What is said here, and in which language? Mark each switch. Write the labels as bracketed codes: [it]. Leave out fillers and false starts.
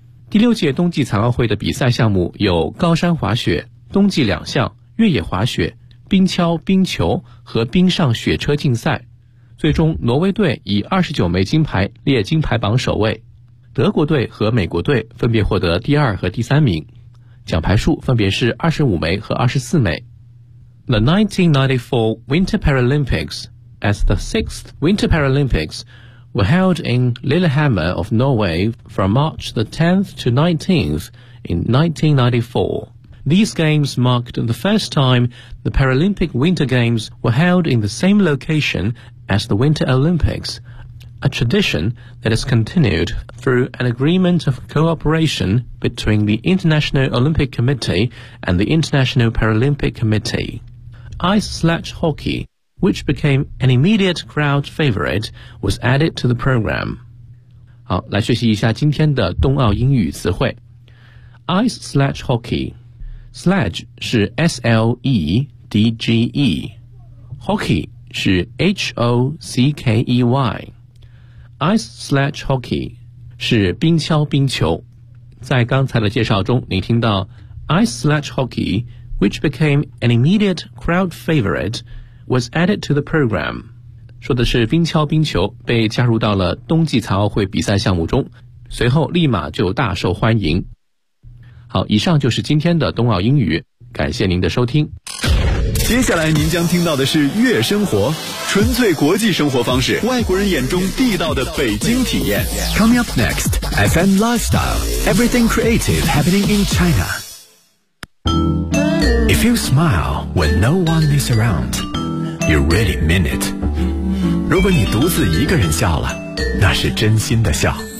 [zh] 第六届冬季残奥会的比赛项目有高山滑雪、冬季两项、越野滑雪、冰橇、冰球和冰上雪车竞赛。最终，挪威队以29枚金牌列金牌榜首位，德国队和美国队分别获得第二和第三名，奖牌数分别是25枚和24枚。 [en] The 1994 Winter Paralympics,as the 6th Winter Paralympics, were held in Lillehammer of Norway from March the 10th to 19th in 1994. These games marked the first time the Paralympic Winter Games were held in the same location as the Winter Olympics, a tradition that has continued through an agreement of cooperation between the International Olympic Committee and the International Paralympic Committee. Ice sledge hockey,which became an immediate crowd favorite, was added to the program. [zh] 好，来学习一下今天的冬奥英语词汇。 [en] Ice sledge hockey. Sledge 是 S-L-E-D-G-E. Hockey 是 H-O-C-K-E-Y. [zh] Ice sledge hockey 是冰橇冰球。在刚才的介绍中，您听到 [en] Ice sledge hockey, which became an immediate crowd favorite,was added to the program. [zh] 说的是冰橇冰球被加入到了冬季残奥会比赛项目中，随后立马就大受欢迎。好，以上就是今天的冬奥英语，感谢您的收听。接下来您将听到的是月生活，纯粹国际生活方式，外国人眼中地道的北京体验。 [en] Coming up next, FM Lifestyle, Everything Creative Happening in China. If you smile when no one is aroundYou really mean it. [zh] 如果你独自一个人笑了，那是真心的笑。